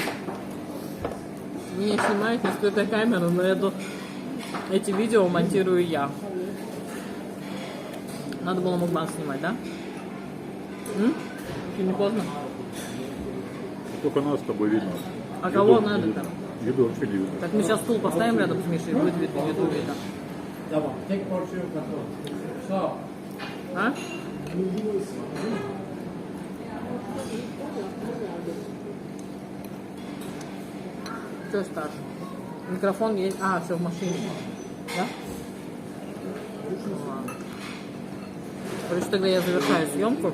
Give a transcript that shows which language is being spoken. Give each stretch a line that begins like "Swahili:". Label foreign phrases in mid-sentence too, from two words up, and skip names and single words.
Russian: Меня снимает не скрытая камера, но эти видео монтирую я. Надо было мукбанг снимать, да? Еще не поздно. Только нас с тобой видно. А кого надо там? Еду вообще не видно. Так мы сейчас стул поставим рядом с Мишей, и будет видно, еду видно.
Turkish: Tamam. Tek porsiyon katı. Sağ ol.
Russian: А? Что старше? Микрофон есть. А, все в машине. Да? Ну, ладно. Короче, тогда я завершаю съемку.